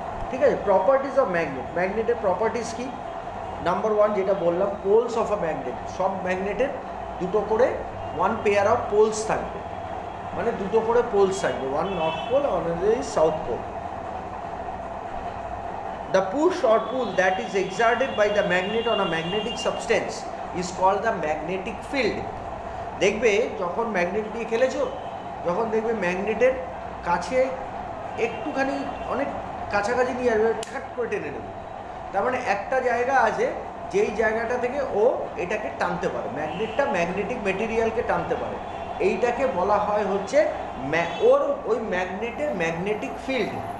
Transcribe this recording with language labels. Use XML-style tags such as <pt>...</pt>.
<bn>ঠিক আছে,</bn> <en>Properties of magnet.</en> <bn>ম্যাগনেটের properties কি? নাম্বার 1 যেটা বললাম,</bn> <en>poles of a magnet,</en> <bn>সব ম্যাগনেটের দুটো করে 1 পেয়ার অফ পোলস থাকবে, মানে দুটো করে পোলস থাকবে, 1 north pole আর 1 south pole.</bn> <en>The push or pull that is exerted by the magnet on a magnetic substance is called the magnetic field.</en> <bn>দেখবে যখন ম্যাগনেট দিয়ে খেলেছো, যখন দেখবে ম্যাগনেটের কাছে একটুখানি অনেক কাছাকাছি নিয়ে আসবে, ঠাট করে টেনে নেবে, তার মানে একটা জায়গা আছে যেই জায়গাটা থেকে ও এটাকে টানতে পারে, ম্যাগনেটটা ম্যাগনেটিক মেটেরিয়ালকে টানতে পারে, এইটাকে বলা হয় হচ্ছে ওর ওই ম্যাগনেটের ম্যাগনেটিক ফিল্ড।</bn>